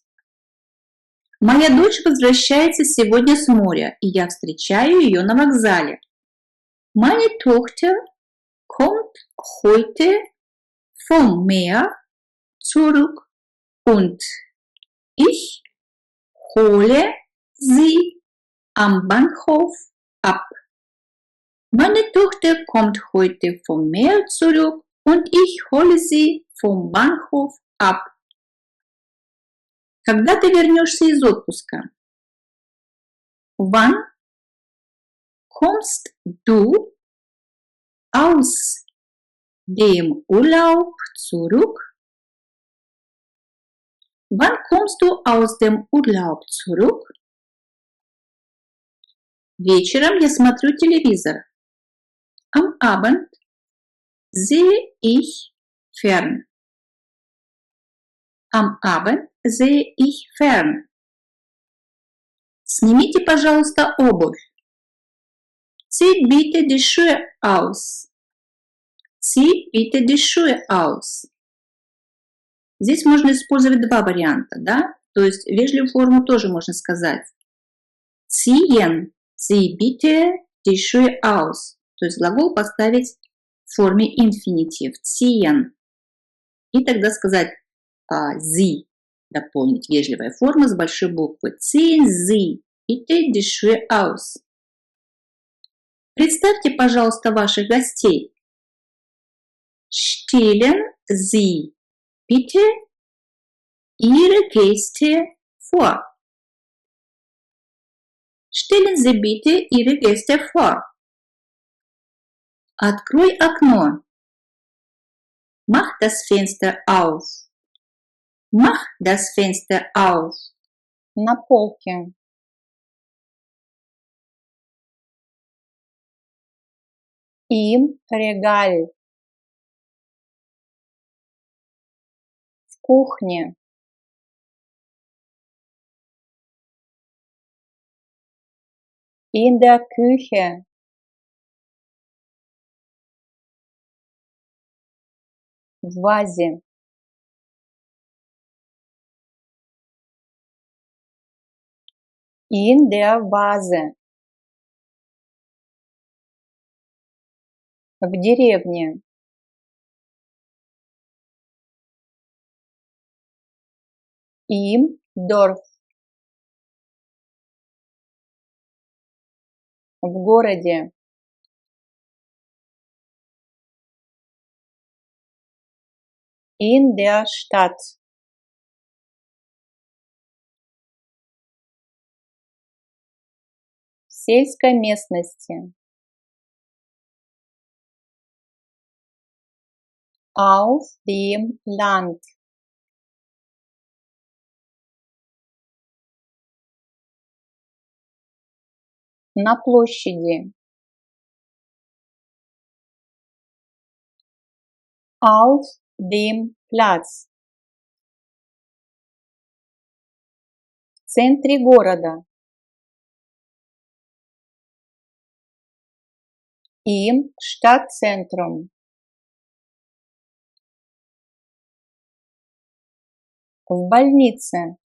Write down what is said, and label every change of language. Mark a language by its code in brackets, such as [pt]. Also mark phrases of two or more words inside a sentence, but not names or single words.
[ru] Моя дочь возвращается сегодня с моря, и я встречаю ее на вокзале. [de] Meine Tochter kommt heute vom Meer zurück und Ich hole sie am Bahnhof ab. Meine Tochter kommt heute vom Meer zurück und ich hole sie vom Bahnhof ab. [ru] Когда ты вернешься из отпуска? [de] Wann kommst du aus dem Urlaub zurück? Wann kommst du aus dem Urlaub zurück? [ru] Вечером я смотрю телевизор. [de] Am Abend sehe ich fern. Am Abend sehe ich fern. [ru] Снимите, пожалуйста, обувь. [de] Zieht bitte die Schuhe aus. Zieht bitte die Schuhe aus. [ru] Здесь можно использовать два варианта, да? То есть вежливую форму тоже можно сказать. [de] Ziehen Sie bitte die Schuhe aus. [ru] То есть глагол поставить в форме инфинитив. Ziehen. И тогда сказать Sie. Дополнить вежливая форма с большой буквы. [de] Ziehen Sie bitte die Schuhe aus. [ru] Представьте, пожалуйста, ваших гостей. [de] Stellen Sie bitte Ihre Gäste vor. Stellen Sie bitte Ihre Gäste vor. [ru] Открой окно. [de] Mach das Fenster auf. Mach das Fenster auf. [ru] На полке. [de] Im Regal. [ru] В кухне. [de] In der Küche. [ru] В вазе. [de] In der Vase. [ru] В деревне. [de] Im Dorf. [ru] В городе. [de] In der Stadt. [ru] В сельской местности. [de] Auf dem Land. [ru] На площади. [de] Auf dem Platz. [ru] В центре города. [de] Im Stadtzentrum. [ru] В больнице.